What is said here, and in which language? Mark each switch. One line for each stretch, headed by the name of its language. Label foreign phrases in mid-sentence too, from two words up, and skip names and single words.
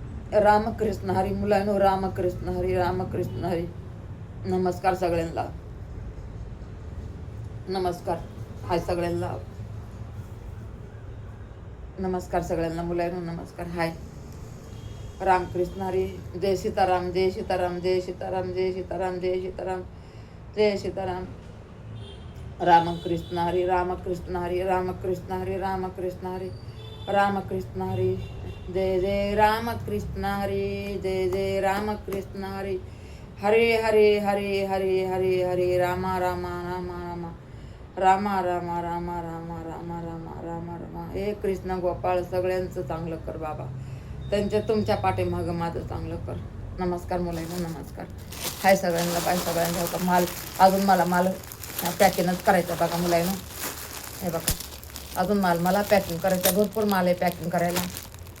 Marathi: रामकृष्ण हरी मुलांनो, रामकृष्ण हरी, रामकृष्ण हरी. नमस्कार सगळ्यांना, नमस्कार. हाय सगळ्यांना, नमस्कार सगळ्यांना मुलांनो, नमस्कार. हाय. रामकृष्ण हरी. जय सीताराम, जय सीताराम, जय सीताराम, जय सीताराम, जय सीताराम, जय सीताराम. रामकृष्ण हरी, रामकृष्ण हरी, रामकृष्ण हरी, रामकृष्ण हरी, रामकृष्ण हरी. जय जय रामकृष्ण हरी, जय जय रामकृष्ण हरी. हरे हरे हरे हरे हरे हरे रामा रामा रामा रामा रामा रामा रामा रामा रामा रामा रामा रामा. हे कृष्ण गोपाळ सगळ्यांचं चांगलं कर बाबा, तुमच्या पाठीमागं माझं चांगलं कर. नमस्कार मुलांना, नमस्कार. हाय सगळ्यांना, बाय सगळ्यांना. माल अजून मला पॅकिंगच करायचं बघा मुलांना. हे बघा अजून मला पॅकिंग करायचं, भरपूर माल आहे पॅकिंग करायला.